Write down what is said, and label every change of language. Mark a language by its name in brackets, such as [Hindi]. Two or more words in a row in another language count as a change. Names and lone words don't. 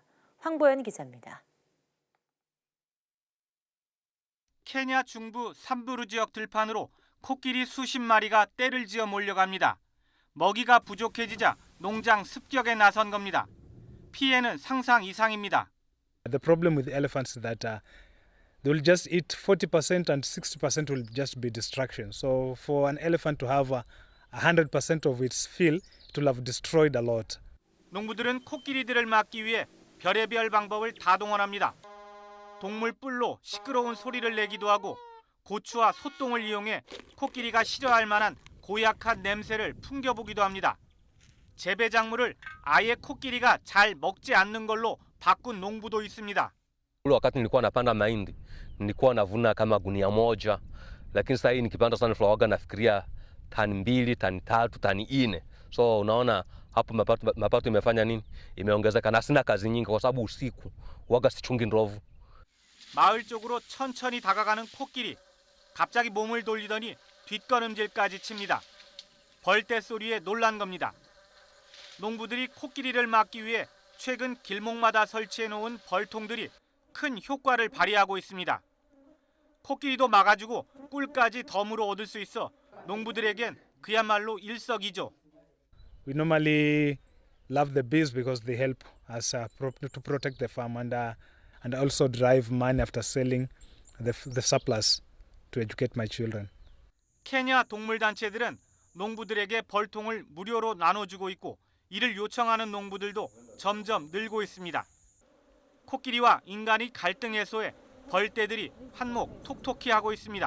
[Korean] 황보연 기자입니다. 케냐 중부 삼부르 지역 들판으로 코끼리 수십 마리가 떼를 지어 몰려갑니다. 먹이가 부족해지자 농장 습격에 나선 겁니다. 피해는 상상 이상입니다. [English] The problem with elephants is that they will just eat 40% and 60% will just be distraction. So for an elephant to have 100% of its fill, it will have destroyed a lot. [Korean] 농부들은 코끼리들을 막기 위해 별의별 방법을 다 동원합니다. 동물 뿔로 시끄러운 소리를 내기도 하고 고추와 소똥을 이용해 코끼리가 싫어할 만한 고약한 냄새를 풍겨보기도 합니다. 재배 작물을 아예 코끼리가 잘 먹지 않는 걸로 바꾼 농부도 있습니다. [Swahili] Wakati nilikuwa napanda mahindi nilikuwa navuna kama gunia moja, lakini sasa hii nikipanda sunflower waga nafikiria tani 2, tani 3, tani 4. So unaona hapo mapato imefanya nini? Imeongezeka na sina kazi nyingi kwa sababu usiku waga sichungi ndovu. [Korean] 마을 쪽으로 천천히 다가가는 코끼리. 갑자기 몸을 돌리더니 뒷걸음질까지 칩니다. 벌떼 소리에 놀란 겁니다. 농부들이 코끼리를 막기 위해 최근 길목마다 설치해 놓은 벌통들이 큰 효과를 발휘하고 있습니다. 코끼리도 막아주고 꿀까지 덤으로 얻을 수 있어 농부들에겐 그야말로 일석이조. [English] We normally love the bees because they help us to protect the farm and also drive money after selling the surplus to educate my children. 케냐 동물 단체들은 농부들에게 벌통을 무료로 나눠주고 있고 이를 요청하는 농부들도 점점 늘고 있습니다. [Korean] 코끼리와 인간이 갈등 해소에 벌떼들이 한몫 톡톡히 하고 있습니다.